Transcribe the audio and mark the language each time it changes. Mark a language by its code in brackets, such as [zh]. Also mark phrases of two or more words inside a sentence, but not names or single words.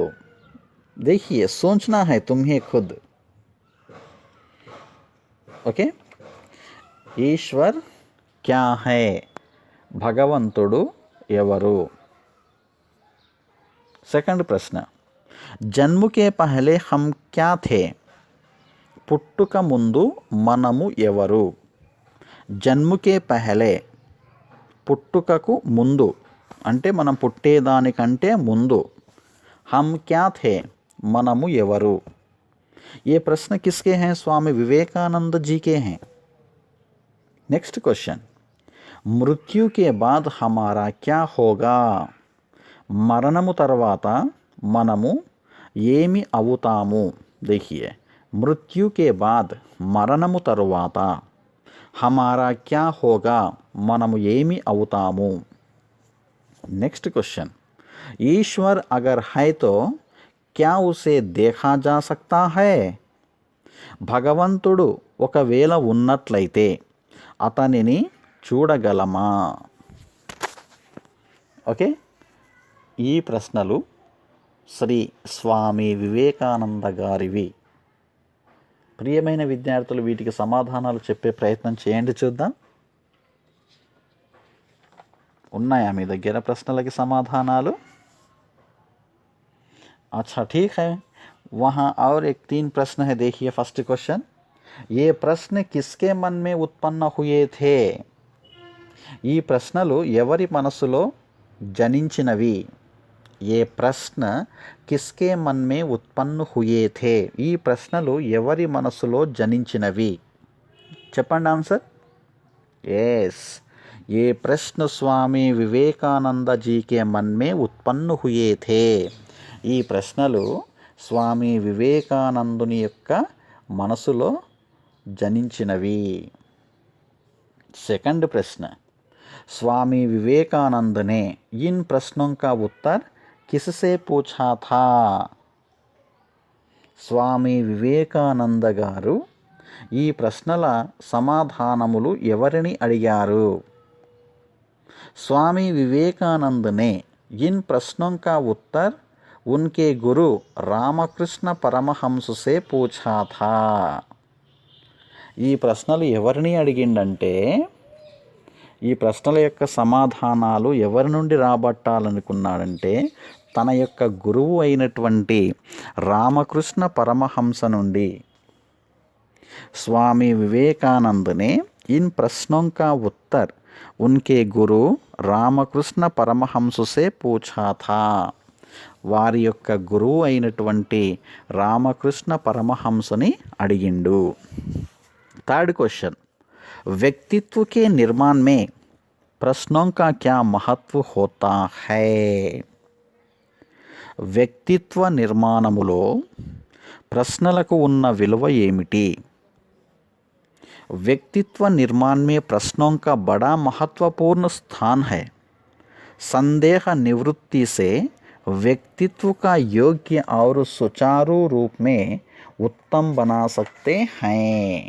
[hi] देखिए, सोचना है तुम्हें खुद। ओके, ईश्वर क्या है? [te] భగవంతుడు ఎవరు? [hi] सेकंड प्रश्न, जन्म के पहले हम क्या थे? [te] పుట్టుక ముందు మనము ఎవరు? [hi] जन्म के पहले, [te] పుట్టుకకు ముందు అంటే మనం పుట్టేదానికంటే ముందు। [hi] हम क्या थे, [te] మనము ఎవరు? [hi] ये प्रश्न किसके हैं? स्वामी विवेकानंद जी के हैं। [en] next question, [hi] मृत्यु के बाद हमारा क्या होगा? [te] మరణము తర్వాత మనము ఏమి అవుతాము? [hi] देखिए, మృత్యు के बाद [te] మరణము తరువాత [hi] हमारा क्या होगा [te] మనము ఏమి అవుతాము. [en] next question, [hi] ईश्वर अगर है तो क्या उसे देखा जा सकता है. [te] భగవంతుడు ఒకవేళ ఉన్నట్లయితే అతనిని చూడగలమా. ఓకే, ఈ ప్రశ్నలు శ్రీ స్వామి వివేకానంద గారివి. ప్రియమైన విద్యార్థులు వీటికి సమాధానాలు చెప్పే ప్రయత్నం చేయండి, చూద్దాం. ఉన్నాయా మీ దగ్గర ప్రశ్నలకి समाधानालू. [hi] अच्छा ठीक है, वहाँ और एक 3 प्रश्न है. देखिए [en] first question, [hi] ये प्रश्न किसके मन में उत्पन्न हुए थे. [te] ఈ ప్రశ్నలు ఎవరి మనసులో జనించినవి. [hi] ये प्रश्न किसके मन में उत्पन्न हुए थे. [te] ఈ ప్రశ్నలు ఎవరి మనసులో జనించినవి. చెప్పండి ఆన్సర్. [hi] यस, ये प्रश्न स्वामी विवेकानंद जी के मन में उत्पन्न हुए थे. [te] ఈ ప్రశ్నలు స్వామి వివేకానందుని యొక్క మనసులో జనించినవి. [hi] सेकंड प्रश्न, स्वामी विवेकानंद ने इन प्रश्नों का उत्तर किससे पूछा था. [te] స్వామి వివేకానంద గారు ఈ ప్రశ్నల సమాధానములు ఎవరిని అడిగారు. [hi] स्वामी विवेकानंद ने इन प्रश्नों का उत्तर उनके गुरु रामकृष्ण परमहंस से पूछा था. [te] ఈ ప్రశ్నలు ఎవరిని అడిగిండంటే, ఈ ప్రశ్నల యొక్క సమాధానాలు ఎవరి నుండి రాబట్టాలనుకున్నాడంటే తన యొక్క గురువు అయినటువంటి రామకృష్ణ పరమహంస నుండి. [hi] स्वामी विवेकानंद ने इन प्रश्नों का उत्तर उनके गुरु రామకృష్ణ పరమహంస से पूछा था. [te] వారి యొక్క గురువు అయినటువంటి రామకృష్ణ పరమహంసని అడిగిండు. [en] third question, [hi] व्यक्तित्व के निर्माण में प्रश्नों का क्या महत्व होता है. [te] వ్యక్తిత్వ నిర్మాణములో ప్రశ్నలకు ఉన్న విలువ ఏమిటి. [hi] व्यक्तित्व निर्माण में प्रश्नों का बड़ा महत्वपूर्ण स्थान है. संदेह निवृत्ति से व्यक्तित्व का योग्य और सुचारू रूप में उत्तम बना सकते हैं.